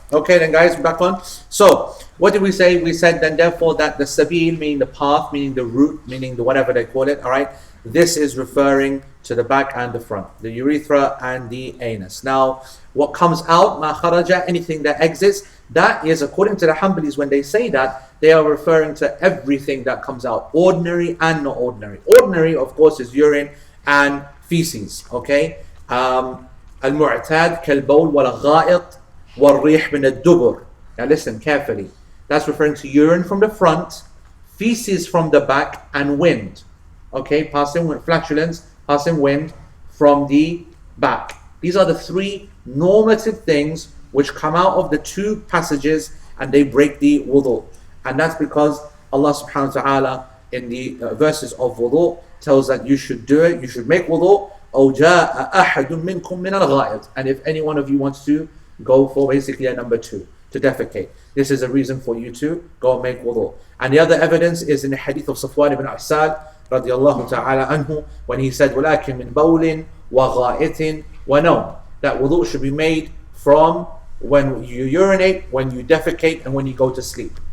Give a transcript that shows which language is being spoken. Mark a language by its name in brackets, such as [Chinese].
[English] Okay then, guys, we're back on. So, what did we say? We said then therefore that the sabil, meaning the path, meaning the route, meaning the whatever they call it, alright, this is referring to the back and the front, the urethra and the anus. Now, what comes out, ma kharaja, anything that exits, that is, according to the Hanbalis, when they say that, they are referring to everything that comes out, ordinary and not ordinary. Ordinary, of course, is urine and feces, okay? [Arabic] المعتاد كالبول والغائط والريح من الدبر. [English] Now listen carefully. That's referring to urine from the front, feces from the back, and wind. Okay, passing wind, flatulence, passing wind from the back. These are the three normative things which come out of the two passages and they break the wudu. And that's because Allah subhanahu wa ta'ala in the verses of wudu tells that you should do it, you should make wudu. [Arabic] أو جاء أحد منكم من الغائط. [English] And if any one of you wants to go for basically a number 2, to defecate, this is a reason for you to go and make wudu. And the other evidence is in the hadith of Safwan ibn Asad radiallahu ta'ala anhu, when he said [Arabic] ولكن من بول وغائط ونوم, [English] that wudu should be made from when you urinate, when you defecate, and when you go to sleep.